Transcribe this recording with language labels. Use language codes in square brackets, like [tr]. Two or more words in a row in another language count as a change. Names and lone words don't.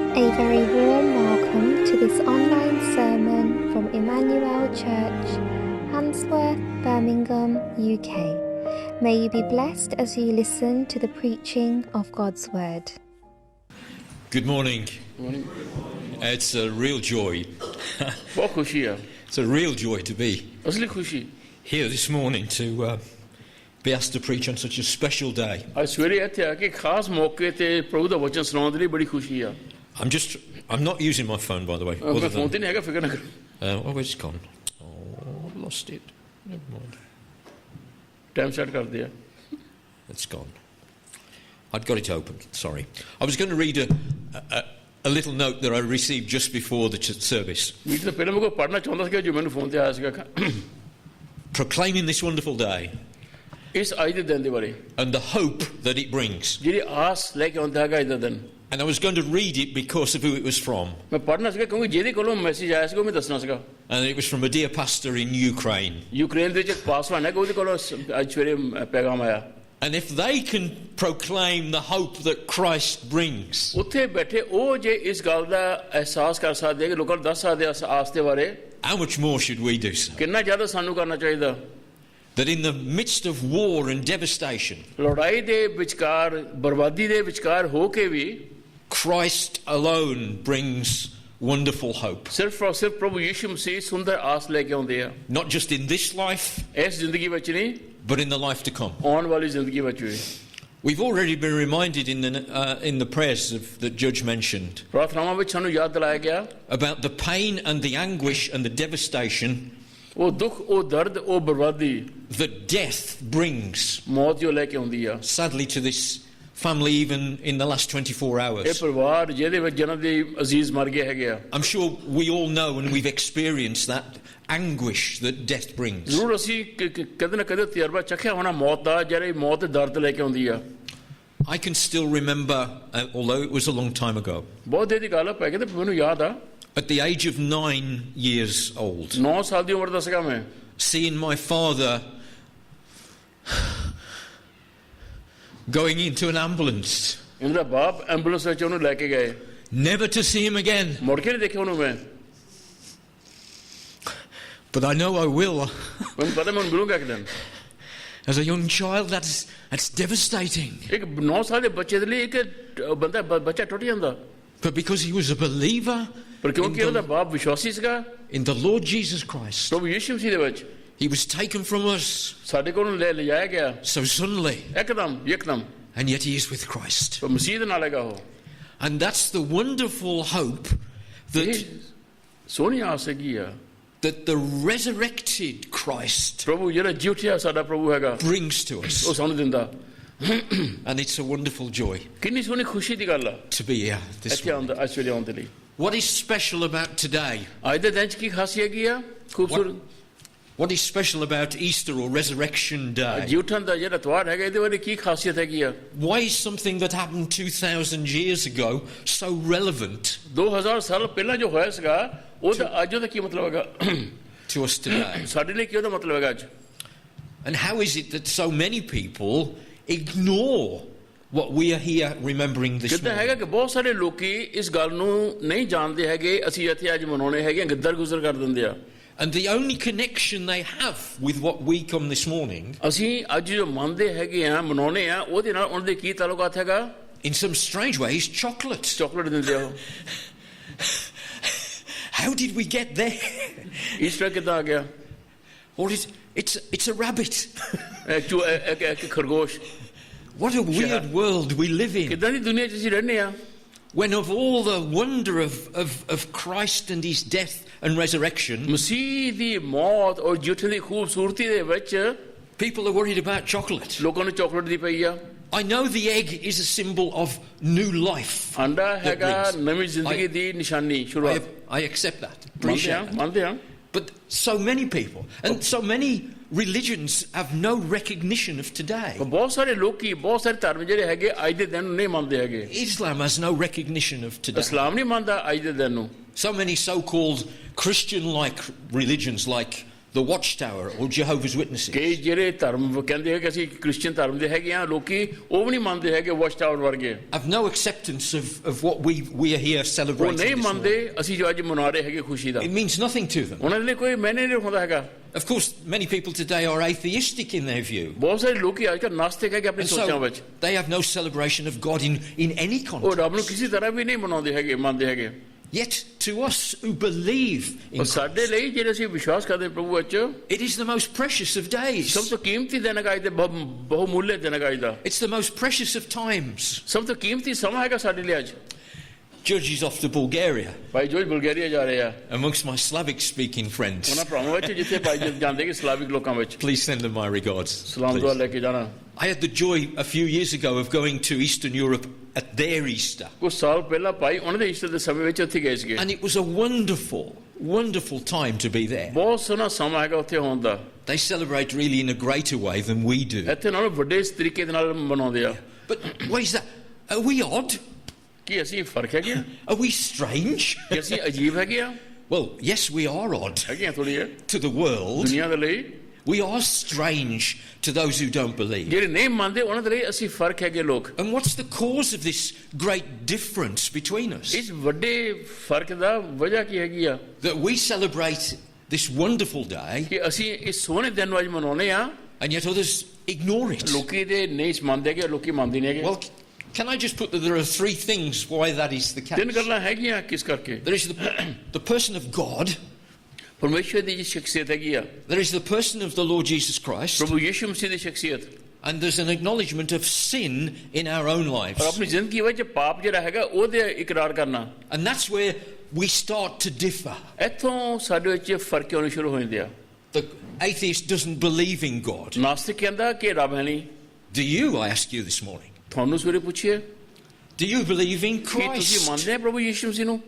[en] very warm welcome to this online sermon from Emmanuel Church, Handsworth, Birmingham, UK. May you be blessed as you listen to the preaching of God's Word. Good morning. Morning. It's a real joy. [hi] बहुत खुशी है [en] It's a real joy to be [hi] असली खुशी [en] here this morning to be asked to preach on such a special day. [pa] ਅੱਜ ਸਵੇਰੇ ਇੱਥੇ ਆ ਕੇ ਖਾਸ ਮੌਕੇ ਤੇ ਪ੍ਰਭੂ ਦਾ ਵਚਨ ਸੁਣਾਉਣ ਦੇ ਲਈ ਬੜੀ ਖੁਸ਼ੀ ਆ [en] I'm not using my phone, by the way. [pa] ਮੈਂ ਫੋਨ ਤੇ ਨਹੀਂ ਹੈਗਾ ਫਿਕਰ ਨਾ ਕਰੋ [en] Oh, it's gone. Oh, I've lost it. Never mind. [pa] ਟਾਈਮ ਸੈੱਟ ਕਰਦੇ ਆ [en] It's gone. I'd got it open. Sorry. I was going to read a little note that I received just before the service. [pa] ਮੀਟ ਤੋਂ ਪਹਿਲਾਂ ਮੈਂ ਕੋਈ ਪੜ੍ਹਨਾ ਚਾਹੁੰਦਾ ਸੀਗਾ ਜੋ ਮੈਨੂੰ ਫੋਨ ਤੇ ਆਇਆ ਸੀਗਾ [en] Proclaiming this wonderful day [pa] ਇਸ ਅੱਜ ਦੇ ਦਿਨ ਦੇ ਬਾਰੇ [en] and the hope that it brings. [pa] ਜਿਹੜੀ ਆਸ ਲੈ ਕੇ ਆਉਂਦਾ ਹੈਗਾ ਅੱਜ ਦਾ ਦਿਨ [en] And I was going to read it because of who it was from. [pa] ਮੈਂ ਪੜ੍ਹਨਾ ਸੀਗਾ ਕਿਉਂਕਿ ਜਿਹਦੇ ਕੋਲੋਂ ਮੈਸੇਜ ਆਇਆ ਸੀਗਾ ਉਹ ਮੈਂ ਦੱਸਣਾ ਸੀਗਾ [en] And it was from a dear pastor in Ukraine. [pa] ਯੂਕਰੇਨ ਦੇ ਵਿੱਚ ਇੱਕ ਪਾਸਵਾਨ ਹੈ ਉਹਦੇ ਕੋਲੋਂ ਅੱਜ ਸਵੇਰੇ ਪੈਗਾਮ ਆਇਆ [en] And if they can proclaim the hope that Christ brings, [pa] ਉੱਥੇ ਬੈਠੇ ਉਹ ਜੇ ਇਸ ਗੱਲ ਦਾ ਅਹਿਸਾਸ ਕਰ ਸਕਦੇ ਕਿ ਲੋਕਾਂ ਨੂੰ ਦੱਸ ਸਕਦੇ ਆਸ ਦੇ ਬਾਰੇ [en] how much more should we do so? [pa] ਕਿੰਨਾ ਜ਼ਿਆਦਾ ਸਾਨੂੰ ਕਰਨਾ ਚਾਹੀਦਾ [en] That in the midst of war and devastation, [pa] ਲੜਾਈ ਦੇ ਵਿਚਕਾਰ ਬਰਬਾਦੀ ਦੇ ਵਿਚਕਾਰ ਹੋ ਕੇ ਵੀ [en] Christ alone brings wonderful hope. [pa] ਸਿਰਫ ਔਰ ਸਿਰਫ ਪ੍ਰਭੂ ਯਿਸੂ ਮਸੀਹ ਸੁੰਦਰ ਆਸ ਲੈ ਕੇ ਆਉਂਦੇ ਆ [en] Not just in this life, [pa] ਇਸ ਜ਼ਿੰਦਗੀ ਵਿੱਚ ਨਹੀਂ [en] but in the life to come. [pa] ਆਉਣ ਵਾਲੀ ਜ਼ਿੰਦਗੀ ਵਿੱਚ ਵੀ [en] We've already been reminded in the prayers that Judge mentioned [pa] ਪ੍ਰਾਰਥਨਾਵਾਂ ਵਿੱਚ ਸਾਨੂੰ ਯਾਦ ਦਿਲਾਇਆ ਗਿਆ [en] about the pain and the anguish and the devastation [pa] ਉਹ ਦੁੱਖ ਉਹ ਦਰਦ ਉਹ ਬਰਬਾਦੀ [en] that death brings, [pa] ਮੌਤ ਜੋ ਲੈ ਕੇ ਆਉਂਦੀ ਆ [en] sadly, to this family even in the last 24 [pa] ਇਹ [en] hours. [pa] ਪਰਿਵਾਰ ਜਿਹਦੇ ਵਿੱਚ ਜਿਹਨਾਂ ਦੇ ਅਜ਼ੀਜ਼ ਮਰ ਗਏ ਹੈਗੇ ਆ [en] I'm sure we all know and we've experienced that anguish that death brings. [pa] ਜ਼ਰੂਰ ਅਸੀਂ ਕਦੇ ਨਾ ਕਦੇ ਤਜਰਬਾ ਚੱਖਿਆ ਹੋਣਾ ਮੌਤ ਦਾ ਜਿਹੜੇ ਮੌਤ ਦਰਦ ਲੈ ਕੇ ਆਉਂਦੀ ਆ [en] I can still remember, although it was a long time ago, [pa] ਬਹੁਤ ਦੇਰ ਦੀ ਗੱਲ ਆ ਪੈ ਕੇ ਤੇ ਮੈਨੂੰ ਯਾਦ ਆ [en] at the age of 9 years old, [pa] 9 ਸਾਲ ਦੀ ਉਮਰ ਦਾ ਸੀਗਾ ਮੈਂ [en] seeing my father going into an ambulance, [pa] ਇਹਨਾਂ ਦਾ ਬਾਪ ਐਂਬੂਲੈਂਸ ਵਿੱਚ ਉਹਨੂੰ ਲੈ ਕੇ ਗਏ [en] never to see him again. [pa] ਮੁੜ ਕੇ ਨਹੀਂ ਦੇਖਿਆ ਉਹਨੂੰ ਮੈਂ [en] But I know I will. [pa] ਮੈਨੂੰ ਪਤਾ ਮੈਂ ਉਹਨੂੰ ਮਿਲੂੰਗਾ ਇੱਕ ਦਿਨ [en] As a young child, that's devastating. [pa] ਇੱਕ 9 ਸਾਲ ਦੇ ਬੱਚੇ ਦੇ ਲਈ ਇੱਕ ਬੱਚਾ ਟੁੱਟ ਜਾਂਦਾ [en] But because he was a believer [pa] ਪਰ ਕਿਉਂਕਿ ਉਹਦਾ ਬਾਪ ਵਿਸ਼ਵਾਸੀ ਸੀਗਾ [en] in the Lord Jesus Christ, [pa] ਪ੍ਰਭੂ ਯਿਸੂ ਮਸੀਹ ਦੇ ਵਿੱਚ [en] he was taken from us [pa] ਸਾਡੇ ਕੋਲੋਂ ਲੈ ਲਿਜਾਇਆ ਗਿਆ [en] so suddenly, [pa] ਇੱਕਦਮ [en] and yet he is with Christ. [pa] ਪਰ ਮਸੀਹ ਦੇ ਨਾਲ ਹੈਗਾ ਉਹ [en] And that's the wonderful hope that [pa] ਸੋਹਣੀ ਆਸ ਹੈਗੀ ਆ [en] the resurrected Christ [pa] ਪ੍ਰਭੂ ਜਿਹੜਾ ਜੀ ਉੱਠਿਆ ਸਾਡਾ ਪ੍ਰਭੂ ਹੈਗਾ [en] brings to us. [pa] ਉਹ ਸਾਨੂੰ ਦਿੰਦਾ [en] And it's a wonderful joy [pa] ਕਿੰਨੀ ਸੋਹਣੀ ਖੁਸ਼ੀ ਦੀ ਗੱਲ ਆ [en] to be here this [pa] ਇੱਥੇ [en] morning. [pa] ਆਉਂਦਾ ਆਸਟ੍ਰੇਲੀਆ ਆਉਣ ਦੇ ਲਈ [en] What is special about today? [pa] ਅੱਜ ਦੇ ਦਿਨ 'ਚ ਕੀ ਖਾਸੀਅਤ ਹੈਗੀ ਆ ਖੂਬਸੂਰਤ [en] What is special about Easter or Resurrection Day? [pa] ਜੀ ਉੱਠਣ ਦਾ ਜਿਹੜਾ ਤਿਉਹਾਰ ਹੈਗਾ ਇਹਦੇ ਬਾਰੇ ਕੀ ਖਾਸੀਅਤ ਹੈਗੀ ਆ [en] Why is something that happened 2,000 years ago so relevant [pa] 2000 ਸਾਲ ਪਹਿਲਾਂ ਜੋ ਹੋਇਆ ਸੀਗਾ ਉਹਦਾ ਅੱਜ ਉਹਦਾ ਕੀ ਮਤਲਬ ਹੈਗਾ [en] to us today? [pa] ਸਾਡੇ ਲਈ ਕੀ ਉਹਦਾ ਮਤਲਬ ਹੈਗਾ ਅੱਜ [en] And how is it that so many people ignore what we are here remembering this [pa] ਕਿੱਦਾਂ ਹੈਗਾ [en] morning? [pa] ਕਿ ਬਹੁਤ ਸਾਰੇ ਲੋਕੀ ਇਸ ਗੱਲ ਨੂੰ ਨਹੀਂ ਜਾਣਦੇ ਹੈਗੇ ਅਸੀਂ ਇੱਥੇ ਅੱਜ ਮਨਾਉਣੇ ਹੈਗੇ ਗਿੱਦੜ ਗੁਜ਼ਰ ਕਰ ਦਿੰਦੇ ਆ [en] And the only connection they have with what we come this morning, [pa] ਅਸੀਂ ਅੱਜ ਜੋ ਮੰਨਦੇ ਹੈਗੇ ਆ ਮਨਾਉਣੇ ਆ ਉਹਦੇ ਨਾਲ ਉਹਨਾਂ ਦੇ ਕੀ ਤਾਲੁਕਾਤ ਹੈਗਾ [en] in some strange way, is chocolate. [pa] ਚਾਕਲੇਟ ਦਿੰਦੇ ਆ ਉਹ [en] How did we get there? [pa] ਈਸਟਰ ਕਿੱਦਾਂ ਆ ਗਿਆ [en] Or it's a rabbit. [pa] ਇੱਕ ਖਰਗੋਸ਼ [en] What a weird world we live in. [pa] ਕਿੱਦਾਂ ਦੀ ਦੁਨੀਆ 'ਚ ਅਸੀਂ ਰਹਿੰਦੇ ਆ [en] When of all the wonder of Christ and his death and resurrection, [pa] ਮਸੀਹ ਦੀ ਮੌਤ ਔਰ ਜੀਉਣ ਦੀ ਖੂਬਸੂਰਤੀ ਦੇ ਵਿੱਚ [en] people are worried about chocolate. [pa] ਲੋਕਾਂ ਨੂੰ ਚਾਕਲੇਟ ਦੀ ਪਈ ਆ [en] I know the egg is a symbol of new life. [pa] ਅੰਡਾ ਹੈਗਾ [en] brings. [pa] ਨਵੀਂ ਜ਼ਿੰਦਗੀ ਦੀ ਨਿਸ਼ਾਨੀ ਸ਼ੁਰੂਆਤ [en] I accept that. [pa] ਮੰਨਦੇ [en] Appreciate [pa] ਆ [en] that. [pa] ਮੰਨਦੇ ਆ [en] But so many people and so many religions have no recognition of today. [pa] ਬਹੁਤ ਸਾਰੇ ਲੋਕੀ ਬਹੁਤ ਸਾਰੇ ਧਰਮ ਜਿਹੜੇ ਹੈਗੇ ਅੱਜ ਦੇ ਦਿਨ ਨੂੰ ਨਹੀਂ ਮੰਨਦੇ ਹੈਗੇ [en] Islam has no recognition of today. [pa] ਇਸਲਾਮ ਨਹੀਂ ਮੰਨਦਾ ਅੱਜ ਦੇ ਦਿਨ ਨੂੰ [en] So many so-called Christian-like religions like the Watchtower or Jehovah's Witnesses. [pa] ਕਈ ਜਿਹੜੇ ਧਰਮ ਕਹਿੰਦੇ ਹੈ ਕਿ ਅਸੀਂ ਕ੍ਰਿਸਚੀਅਨ ਧਰਮ ਦੇ ਹੈਗੇ ਆ, ਲੋਕੀ ਉਹ ਵੀ ਨਹੀਂ ਮੰਨਦੇ ਹੈਗੇ ਵਾਚ ਟਾਵਰ ਵਰਗੇ, [en] Have no acceptance of what we are here [pa] ਉਹ [en] celebrating. [pa] ਨਹੀਂ [en] this [pa] ਮੰਨਦੇ [en] morning. [pa] ਅਸੀਂ ਜੋ ਅੱਜ ਮਨਾ ਰਹੇ ਹੈਗੇ ਖੁਸ਼ੀ ਦਾ, [en] It means nothing to them. [pa] ਉਹਨਾਂ ਦੇ ਲਈ ਕੋਈ ਮੈਨੇ ਨਹੀਂ ਹੁੰਦਾ ਹੈਗਾ। [en] Of course, many people today are atheistic in their view. [pa] ਬਹੁਤ ਸਾਰੇ ਲੋਕੀ ਅੱਜ ਕੱਲ੍ਹ ਨਾਸਤਿਕ ਹੈਗੇ ਆਪਣੀ [en] And [pa] ਸੋਚਾਂ [en] so [pa] ਵਿੱਚ, [en] they have no celebration of God in any [pa] ਉਹ ਰੱਬ ਨੂੰ [en] context. [pa] ਕਿਸੇ ਤਰ੍ਹਾਂ ਵੀ ਨਹੀਂ ਮਨਾਉਂਦੇ ਹੈਗੇ, ਮੰਨਦੇ ਹੈਗੇ। [en] Yet to us who believe in [pa] ਔਰ ਸਾਡੇ [en] Christ, [pa] ਲਈ ਜਿਹੜੇ ਅਸੀਂ ਵਿਸ਼ਵਾਸ ਕਰਦੇ ਹਾਂ ਪ੍ਰਭੂ ਵਿੱਚ, [en] it is the most precious of days. [pa] ਸਭ ਤੋਂ ਕੀਮਤੀ ਦਿਨ ਹੈਗਾ ਅੱਜ ਦੇ, ਬਹੁਮੁੱਲੇ ਦਿਨ ਹੈਗਾ ਅੱਜ ਦਾ, [en] It's the most precious of times. [pa] ਸਭ ਤੋਂ ਕੀਮਤੀ ਸਮਾਂ ਹੈਗਾ ਸਾਡੇ ਲਈ ਅੱਜ। [en] Judge is off to Bulgaria [pa] ਭਾਈ ਜੋਜ ਬੁਲਗਾਰੀਆ ਜਾ ਰਹੇ ਆ, [en] amongst my Slavic speaking friends. [pa] ਉਹਨਾਂ ਭਰਾਵਾਂ ਵਿੱਚ ਜਿੱਥੇ ਭਾਈ ਜੋਜ ਜਾਂਦੇ ਕਿ ਸਲਾਵਿਕ ਲੋਕਾਂ ਵਿੱਚ [en] Please send them my regards. [pa] ਸਲਾਮ ਦੁਆ [en] please. [pa] ਲੈ ਕੇ ਜਾਣਾ। [en] I had the joy a few years ago of going to Eastern Europe at their Easter. [pa] ਕੁਝ ਸਾਲ ਪਹਿਲਾਂ ਭਾਈ ਉਹਨਾਂ ਦੇ ਈਸਟਰ ਦੇ ਸਮੇਂ ਵਿੱਚ ਉੱਥੇ ਗਏ ਸੀਗੇ, [en] And it was a wonderful, wonderful time to be there. [pa] ਬਹੁਤ ਸੋਹਣਾ ਸਮਾਂ ਹੈਗਾ ਉੱਥੇ ਹੋਣ ਦਾ। [en] They celebrate really in a greater way than we do. [pa] ਇੱਥੇ ਨਾਲੋਂ ਵੱਡੇ ਤਰੀਕੇ ਦੇ ਨਾਲ ਮਨਾਉਂਦੇ ਆ। [en] But what is that? Are we odd? [pa] ਕੀ ਅਸੀਂ ਫਰਕ ਹੈਗੇ ਆ? [en] Are we strange? [pa] ਕਿ ਅਸੀਂ ਅਜੀਬ ਹੈਗੇ ਆ? [en] Well, yes, we are odd [pa] ਹੈਗੇ ਆ ਥੋੜੀ ਜਿਹੀ [en] to the world. [pa] ਦੁਨੀਆ ਦੇ ਲਈ। [en] We are strange to those who don't believe. [pa] ਜਿਹੜੇ ਨਹੀਂ ਮੰਨਦੇ ਉਹਨਾਂ ਦੇ ਲਈ ਅਸੀਂ ਫਰਕ ਹੈਗੇ ਲੋਕ। [en] And what's the cause of this great difference between us? [pa] ਇਸ ਵੱਡੇ ਫਰਕ ਦਾ ਵਜ੍ਹਾ ਕੀ ਹੈਗੀ ਆ? [en] That we celebrate this wonderful day [pa] ਕਿ ਅਸੀਂ ਇਸ ਸੋਹਣੇ ਦਿਨ ਨੂੰ ਅੱਜ ਮਨਾਉਂਦੇ ਆ, [en] and yet others ignore it. [pa] ਲੋਕੀ ਦੇ ਨਹੀਂ ਮੰਨਦੇ ਹੈਗੇ, ਲੋਕੀ ਮੰਨਦੇ ਨਹੀਂ ਹੈਗੇ। [en] Well, can I just put that there are three things why that is the [pa] ਤਿੰਨ [en] case? [pa] ਗੱਲਾਂ ਹੈਗੀਆਂ ਕਿਸ ਕਰਕੇ। [en] There is the person of God, [pa] ਪਰਮੇਸ਼ਵਰ ਦੀ ਸ਼ਖਸੀਅਤ ਹੈਗੀ ਆ, [en] there is the person of the Lord Jesus Christ, [pa] ਪ੍ਰਭੂ ਯਿਸੂ ਮਸੀਹ ਦੀ ਸ਼ਖਸੀਅਤ, [en] and there's an acknowledgement of sin in our own [pa] ਔਰ [en] lives. [pa] ਆਪਣੀ ਜ਼ਿੰਦਗੀ ਵਿੱਚ ਪਾਪ ਜਿਹੜਾ ਹੈਗਾ ਉਹਦੇ ਇਕਰਾਰ ਕਰਨਾ। [en] And that's where we start to differ. [pa] ਇੱਥੋਂ ਸਾਡੇ ਵਿੱਚ ਫਰਕ ਹੋਣੇ ਸ਼ੁਰੂ ਹੋ ਜਾਂਦੇ ਆ। [en] The atheist doesn't believe in God. [pa] ਨਾਸਤਿਕ ਕਹਿੰਦਾ ਕਿ ਰੱਬ ਹੈ ਨਹੀਂ। [en] Do you, I ask you this morning? [pa] ਤੁਹਾਨੂੰ ਸਵੇਰੇ ਪੁੱਛੀਏ [en] Do you believe in [pa] ਕਿ ਤੁਸੀਂ [en] Christ [pa] ਮੰਨਦੇ ਹੋ ਪ੍ਰਭੂ ਯਿਸੂ ਮਸੀਹ ਨੂੰ